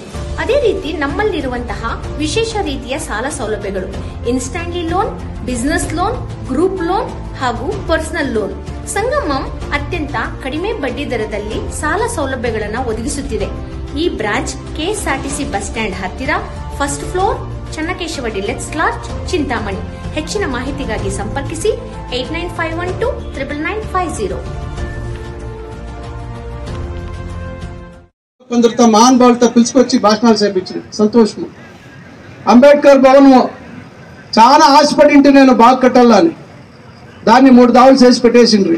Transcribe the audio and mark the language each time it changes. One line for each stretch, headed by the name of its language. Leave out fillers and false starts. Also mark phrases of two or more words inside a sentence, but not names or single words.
Kannada: ಅದೇ ರೀತಿ ನಮ್ಮಲ್ಲಿರುವಂತಹ ವಿಶೇಷ ರೀತಿಯ ಸಾಲ ಸೌಲಭ್ಯಗಳು
English: instantly loan, business loan, group loan
Kannada: ಹಾಗೂ
English: personal loan.
Kannada: ಸಂಗಮಂ ಅತ್ಯಂತ ಕಡಿಮೆ ಬಡ್ಡಿ ದರದಲ್ಲಿ ಸಾಲ ಸೌಲಭ್ಯಗಳನ್ನು ಒದಗಿಸುತ್ತಿದೆ. ಈ ಬ್ರಾಂಚ್ ಕೆಎಸ್ಆರ್ಟಿಸಿ
English: bus stand
Kannada: ಹತ್ತಿರ,
English: first floor,
Kannada: ಚನ್ನಕೇಶವ ಡಿಲೆಕ್ಸ್ ಲಾಡ್ಜ್, ಚಿಂತಾಮಣಿ. ಹೆಚ್ಚಿನ ಮಾಹಿತಿಗಾಗಿ ಸಂಪರ್ಕಿಸಿ 8951299950.
Telugu: కొందరితో మహానుభావులతో పిలుచుకొచ్చి భాషణాలు చేయించింది. సంతోషము. అంబేద్కర్ భవన్ చాలా ఆశపడింటే నేను బాగా కట్టాలని దాన్ని 3 దావులు చేసి పెట్టేసిండ్రి.